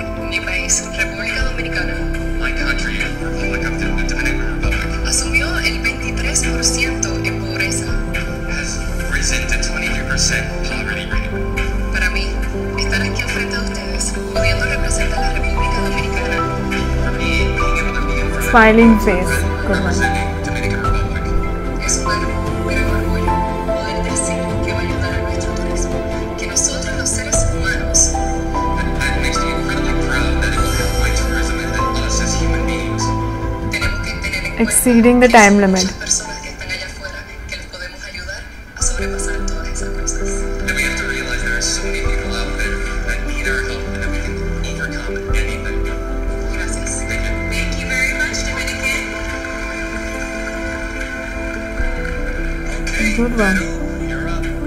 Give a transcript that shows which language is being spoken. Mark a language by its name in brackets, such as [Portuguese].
[Spanish] mi país, República Dominicana, [English] my country, Republic of the Dominican Republic, [Spanish] asumió el 23% en pobreza. [English] has risen to 23% poverty rate. [Spanish] Para mí, estar aquí al frente de ustedes, pudiendo representar a la República Dominicana, [English] For me, being able to be in front of Smiling face. Good one. representing Dominican Republic, [Spanish] es un gran orgullo poder decir que va a ayudar a nuestro turismo, que nosotros los seres humanos [English] that makes me incredibly proud that it will help my tourism and us as human beings. [Spanish] tenemos que tener en cuenta [English] Exceeding the [Spanish] que [English] time [Spanish] son [English] limit. [Spanish] muchas personas que están allá afuera que les podemos ayudar a sobrepasar todas esas cosas. [English] And we have to realize there are so many people out there that need our help and that we can overcome anything. [Spanish] Gracias. [English] Thank you. Thank you very much, Dominican. Okay, Good one. you're up.